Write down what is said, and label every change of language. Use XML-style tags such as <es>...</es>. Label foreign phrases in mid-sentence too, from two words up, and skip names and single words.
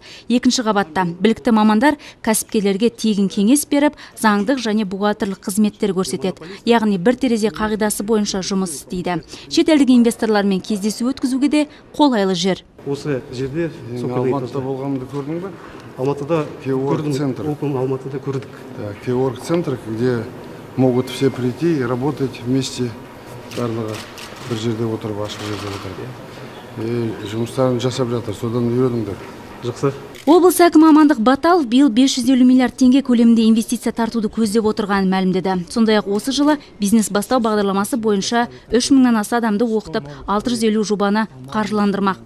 <kk>Екінші қабатта білікті мамандар кәсіпкерлерге тегін кеңес беріп, заңдық және бухгалтерлік қызметтер көрсетеді. Яғни бір терезе қағидасы бойынша жұмыс істейді. Шетелдік инвесторлармен кездесу өткізуге де қолайлы жер. Осы жерде Алматыда болғанымды көрдің бе? Алматыда Алматыда көрдік.</kk> <ru>Кеорг-центр, где могут все прийти и работать вместе,</ru> <kk>барлығы бір жерде отырып, ашық жерде отырып. Жұмыстарын жасап жатыр, содан үйреніңдер. Жақсы. Облыс әкімі Амандық Баталов биыл 550 миллиард теңге көлемінде инвестиция тартуды көздеп отырғанын мәлімдеді. Сондай-ақ осы жылы бизнес бастау бағдарламасы бойынша 3 мыңнан аса адамды оқытып, 650 жобаны қаржыландырмақ.</kk>